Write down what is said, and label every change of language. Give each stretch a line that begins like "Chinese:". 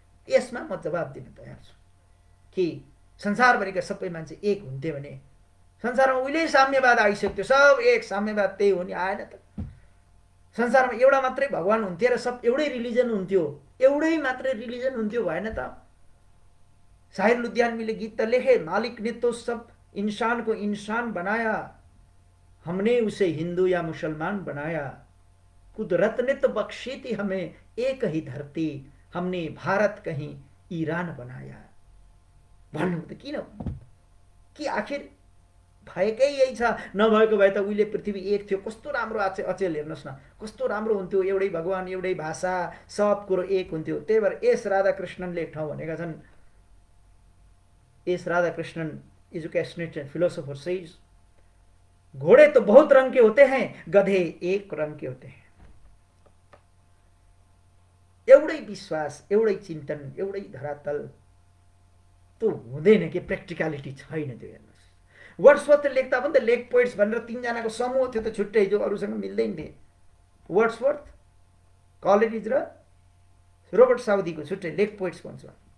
Nepali: यसमा म जवाब दिन तयार छु कि संसारभरिका सबै मान्छे एक हुन्थे भने संसारमा उहिल्यै साम्यवाद आइसक्थ्यो, सब एक, साम्यवाद त्यही हो नि, आएन त। संसारमा एउटा मात्रै भगवान हुन्थे र सब एउटै रिलिजन हुन्थ्यो, एउटै मात्रै रिलिजन हुन्थ्यो, भएन त। शाहिर लुधियानवीले गीत त लेखे,
Hindi: मालिक ने तो सब इंसान को इंसान बनाया, हमने उसे हिंदू या मुसलमान बनाया, कुदरत ने तो बख्शी थी हमें एक ही धरती, हमने भारत कहीं ईरान बनाया।
Nepali: भन्नु त किन कि आखिर भएकै यही छ। नभएको भए त उहिले पृथ्वी एक थियो, कस्तो राम्रो अचेल हेर्नुहोस् न, कस्तो राम्रो हुन्थ्यो, एउटै भगवान, एउटै भाषा, सब कुरो एक हुन्थ्यो। त्यही भएर एस राधाकृष्णनले एक ठाउँ भनेका छन्, S Radhakrishnan
English: educationist and philosopher says,
Hindi: घोड़े तो बहुत रंग के होते हैं,
Nepali: गधे एक रंग के होते हैं। एउटै विश्वास, एउटै चिन्तन, एउटै धरातल त्यो हुँदैन कि प्र्याक्टिकलिटी छैन। त्यो हेर्नुहोस्, वर्ड्सवर्थ लेख्दा पनि त लेग पोइट्स भनेर तीनजनाको समूह थियो त छुट्टै, जो अरूसँग मिल्दैन थिए। वर्ड्सवर्थ, कलेरिज र रोबर्ट साउदीको छुट्टै लेग पोइट्स भन्छ।